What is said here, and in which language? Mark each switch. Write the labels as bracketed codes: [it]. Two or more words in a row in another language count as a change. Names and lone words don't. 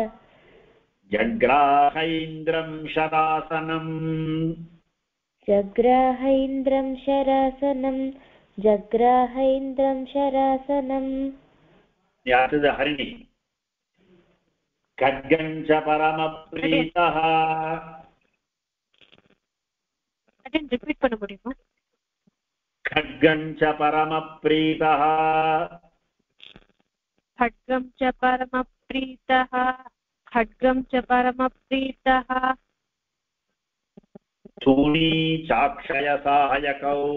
[sa] जग्राहैन्द्रं शरासनम् जग्राहैन्द्रं शरासनं जग्राहैन्द्रं शरासनं यातद हरिणी खड्गं च परमप्रीतः [en] again repeat [ta] பண்ண முடியுமா [sa] खड्गं च परमप्रीतः खड्गं च परमप्रीतः खड्गं च परमप्रीतः सूनी चाक्षयसायकौ